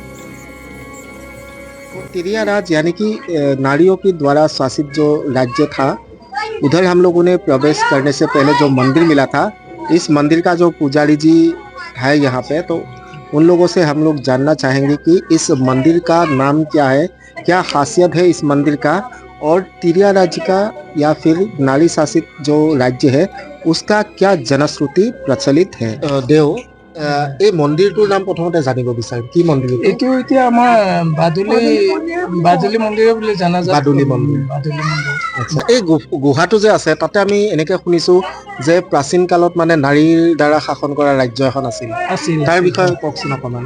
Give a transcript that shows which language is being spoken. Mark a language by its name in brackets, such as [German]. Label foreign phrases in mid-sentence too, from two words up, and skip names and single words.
[Hindi] तिरिया राज यानी कि नारियों के द्वारा शासित जो राज्य था, उधर हम लोगों ने प्रवेश करने से पहले जो मंदिर मिला था, इस मंदिर का जो पुजारी जी है यहाँ पे, तो उन लोगों से हम लोग जानना चाहेंगे कि इस मंदिर का नाम क्या है, क्या खासियत है इस मंदिर का, और तिरिया राज्य का या फिर नारी शासित जो राज्य है उसका क्या जनश्रुति प्रचलित है। देव, [Assamese] এই মন্দিৰটোৰ নাম প্ৰথমতে জানিব বিচাৰিম, কি মন্দিৰ এইটো? এইটো এতিয়া আমাৰ বাদুলি মন্দিৰ বুলি জনা যায়। বাদুলি মন্দিৰ। বাদুলি মন্দিৰ। আচ্ছা, এই গুহাটো যে আছে তাতে আমি এনেকে শুনিছো যে প্ৰাচীন কালত মানে নাৰীৰ দ্বাৰা শাসন কৰা ৰাজ্য এখন আছিল। তাৰ বিষয়ে কওকচোন অকণমান।